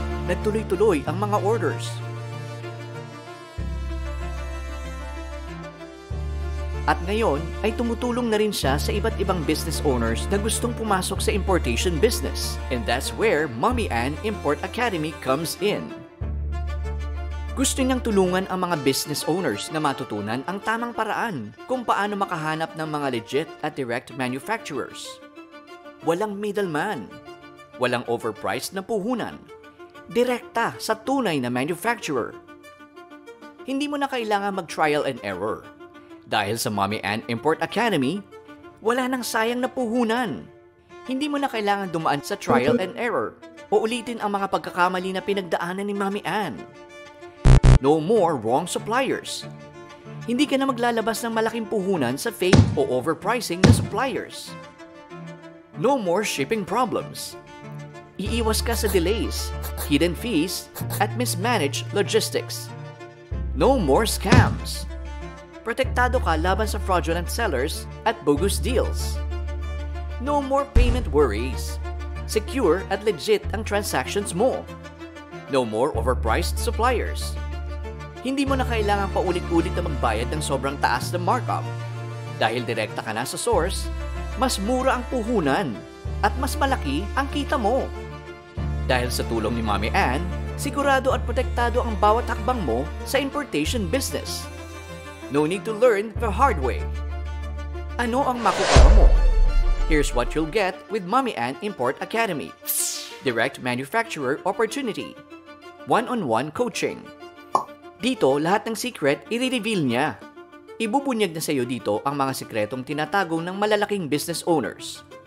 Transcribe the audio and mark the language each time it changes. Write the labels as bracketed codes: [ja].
[tl] Nagtuloy-tuloy ang mga orders. At ngayon ay tumutulong na rin siya sa iba't ibang business owners na gustong pumasok sa importation business. [en] And that's where Mommy Ann Import Academy comes in. [tl] Gusto niyang tulungan ang mga business owners na matutunan ang tamang paraan kung paano makahanap ng mga legit at direct manufacturers. Walang middleman, walang overpriced na puhunan, direkta sa tunay na manufacturer. Hindi mo na kailangan mag-trial and error. Dahil sa Mommy Ann Import Academy, wala nang sayang na puhunan. Hindi mo na kailangan dumaan sa trial and error o ulitin ang mga pagkakamali na pinagdaanan ni Mommy Ann. [en] No more wrong suppliers. [tl] Hindi ka na maglalabas ng malaking puhunan sa fake o overpricing na suppliers. [en] No more shipping problems. [tl] Iiwas ka sa delays, hidden fees, at mismanaged logistics. [en] No more scams. [tl] Protektado ka laban sa fraudulent sellers at bogus deals. [en] No more payment worries. Secure at legit ang transactions mo. No more overpriced suppliers. [tl] Hindi mo na kailangan paulit-ulit na magbayad ng sobrang taas na markup. Dahil direkta ka na sa source, mas mura ang puhunan at mas malaki ang kita mo. Dahil sa tulong ni Mommy Ann, sigurado at protektado ang bawat hakbang mo sa importation business. [en] No need to learn the hard way. [tl] Ano ang makukuha mo? [en] Here's what you'll get with Mommy Ann Import Academy. Direct manufacturer opportunity. one-on-one coaching. [tl] Dito, lahat ng secret i-reveal niya. Ibubunyag na sa iyo dito ang mga sikretong tinatago ng malalaking business owners.